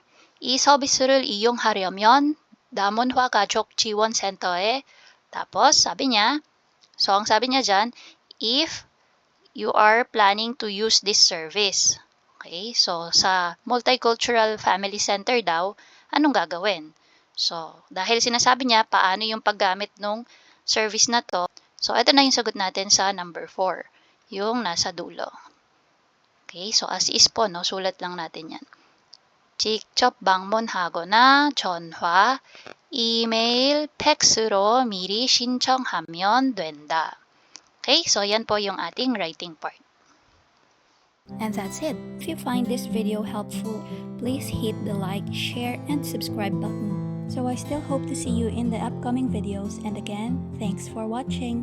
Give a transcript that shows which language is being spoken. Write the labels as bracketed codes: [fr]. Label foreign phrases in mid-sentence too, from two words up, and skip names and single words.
[ko] 이 서비스를 이용하려면 다문화 가족 지원 센터에 [tl] tapos sabi niya, so ang sabi niya dyan, [en] if you are planning to use this service. [tl] Okay, so sa [en] multicultural family center [tl] daw, anong gagawin? So, dahil sinasabi niya paano yung paggamit ng service na to, so ito na yung sagot natin sa number 4, yung nasa dulo. Okay, so [en] as is [tl] po, no, sulat lang natin yan. [ko] 직접 방문하거나 전화, 이메일, 팩스로 미리 신청하면 된다. [tl] Okay, so yan po yung ating [en] writing part. And that's it. If you find this video helpful, please hit the like, share, and subscribe button. So I still hope to see you in the upcoming videos, and again, thanks for watching.